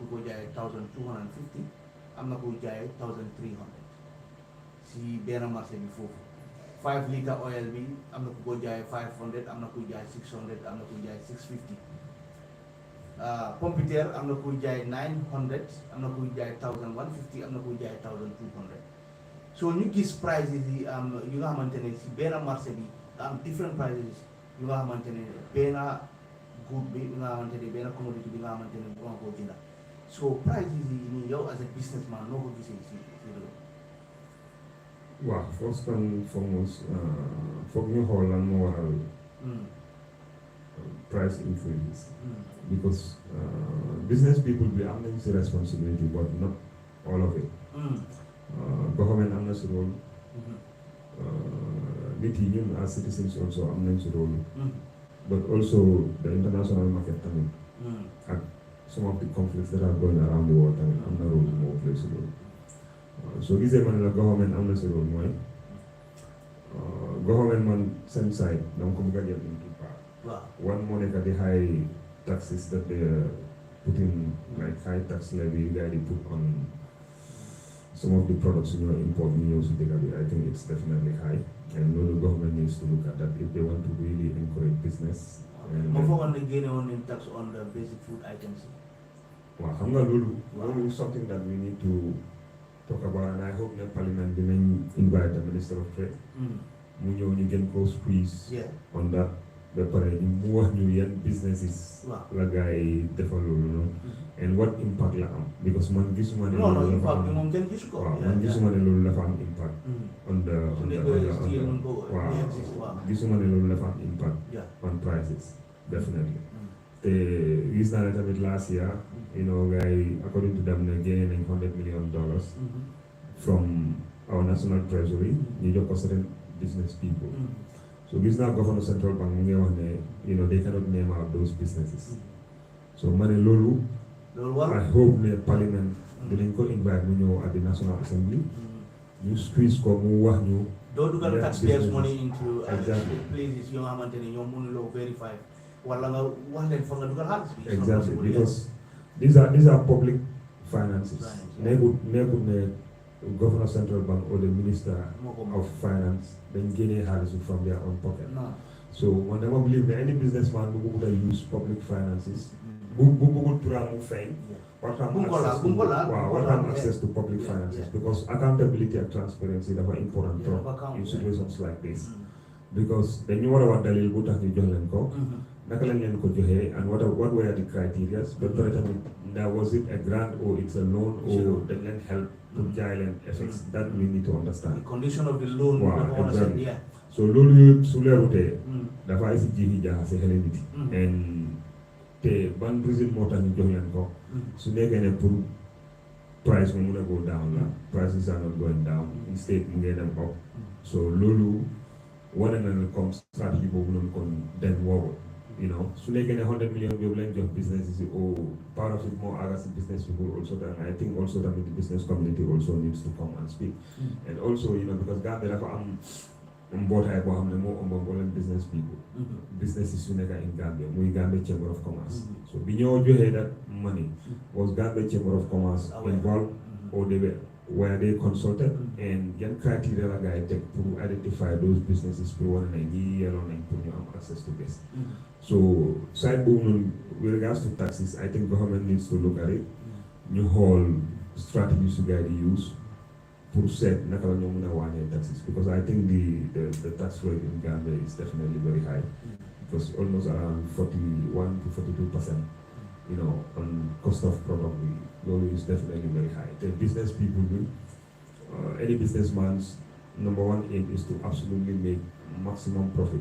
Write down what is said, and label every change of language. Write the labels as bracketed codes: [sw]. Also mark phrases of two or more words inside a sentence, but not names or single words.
[wo] ko jaayee 1,250 am na ku jaayee 1,300 si benn marché bi foofu 5 litre oil bi am na ku ko jaayee 500 am na ku jaay 600 am na ku jaay 650 pompiteer am na ku jaay 900 am na ku jaay 1,150 am na ku jaay 1,200 so ñu gis prices yi yu nga xamante ne si benn marché bi am [en] different prices [wo] yu nga xamante ne benn good bi nga xamante ne benn commodity bi nga xamante ne bu nga koo jënda so prices yi nii yow [en] as a businessman [wo] noo ko gisee si réew. [en] waaw first and foremost [wo] foog ñu xool lan moo waral [en] price increases because business people [wo] bi am nañ si [en] responsibility but not all of it. Government [wo] am na si rôle nit yi ñun [en] as citizens also [wo] am nañ si rôle [en] but also the international market [wo] tamit ak [en] some of the conflicts that are going around the world [wo] tamit am na rôle moo [en] play [wo] si rôle soo gisee ma ne la [en] government [wo] am na si rôle mooy [en] government [wo] man seen [en] side [wo] dama ko bëgg a jël [en] in two parts. One [wo] moo nekk di [en] high taxes that they put in like high tax levy [wo] gars yi [en] put on some of the products you know import [wo] ñu ñëw si dëkk bi [en] I think it's definitely high and loolu government needs to look at that if they want to really encourage business. [wo] ma foogoon ne génne woon nañ [en] tax on the basic food items. [wo] waaw xam nga loolu [en] something that we need to talk about and I hope [wo] ne parliament dinañ invite [en] the minister of trade [wo] mu ñëw ñu gën koo [en] squeeze on that [wo] ba pare mu wax ñu yan businesses la gars yi defal loolu noonu [en] and what impact [wo] la am because man gisuma ne loolu dafa am waaw man gisuma ne loolu dafa am [en] impact on the [wo] waaw gisuma ne loolu dafa am [en] impact on prices definitely [wo] te gis naa ne tamit [en] last year you know [wo] gars yi [en] according to them [wo] ne génne nañ $100 million [en] from our national treasury [wo] ñu jox ko [en] certain business people so [wo] gis naa [en] governor central bank [wo] mu ngi wax ne [en] you know they cannot name out those businesses so [wo] ma ne loolu [en] I hope ne parliament [wo] dinañ ko invite mu ñëw [en] at the national assembly [wo] ñu squeeze ko mu wax ñu doo dugal [en] taxpayers money into places [wo] yoo xamante ne ñoom mënuloo verify wala nga wax leen fa nga dugal xaalis bi [en] exactly because these are public finances [wo] nekkul ne [en] governor central bank or the minister of finance [wo] dañ génnee xaalis [en] from their own pocket so [wo] man dama believe ne [en] any businessman [wo] bu bëgg a use [en] public finances [wo] bu bëggul turam mu feeñ warta am [en] access to public finances because accountability and transparency [wo] dafa important trop [en] in situations like this because [wo] dañu war a wax dalil bu tax ñu jox leen ko naka lañ leen ko joxee [en] and what were the criteria [wo] ba pare tamit [en] was it a grant or it's a loan or [wo] dañ leen help to jaay leen [en] effects that we need to understand the condition of the loan [wo] exactly so loolu yëpp su leerutee dafa ay si jiixi jaaxa si xele nit and te ban reason moo tax ñu jox leen ko su nekkee ne pour [en] price mu mun a go down la prices are not going down instead [wo] mu ngee dem up so loolu wane na ne [fr] comme stratégie [wo] boobu noonu kon den woowu [en] you know [wo] su nekkee ne [en] 100 million boobu [wo] lañ jox business yi [en] or part of it more aga si business people also then I think also that the business community also needs to come and speak and also you know because Gambia [wo] dafa am mbootaay boo xam ne moo ëmb mbooleem business people businesses yu nekk [en] in Gambia muy Gambia Chamber of Commerce [wo] so bi ñoo joxee [en] that money was Gambia Chamber of Commerce involved or were they consulted and [wo] yan criteria la gars yi teg [en] pour identify those businesses [wo] pour wane ne ñii yelloon nañ pour ñu am [en] access to this so [wo] side boobu noonu [en] with regards to taxes I think government needs to look at it [wo] ñu xool strategies yu gars yi use pour seet naka la ñoo mën a wàññee taxes [en] because I think the tax rate in Gambia is definitely very high because almost around 41 to 42% on cost of product is definitely very high. The business people do, any businessman's number one aim is to absolutely make maximum profit.